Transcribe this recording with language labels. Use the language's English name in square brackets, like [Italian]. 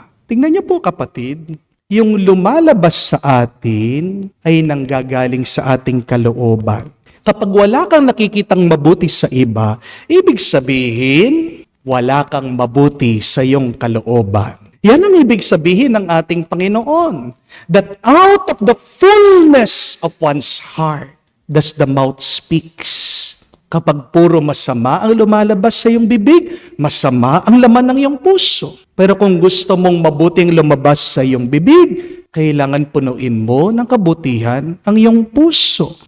[Filipino] Tingnan niyo po kapatid, yung lumalabas sa atin ay nanggagaling sa ating kalooban. Kapag wala kang nakikitang mabuti sa iba, ibig sabihin, wala kang mabuti sa iyong kalooban. Yan ang ibig sabihin ng ating Panginoon. [English] That out of the fullness of one's heart, does the mouth speaks. [Filipino] Kapag puro masama ang lumalabas sa iyong bibig, masama ang laman ng iyong puso. Pero kung gusto mong mabuting lumabas sa iyong bibig, kailangan punuin mo ng kabutihan ang iyong puso.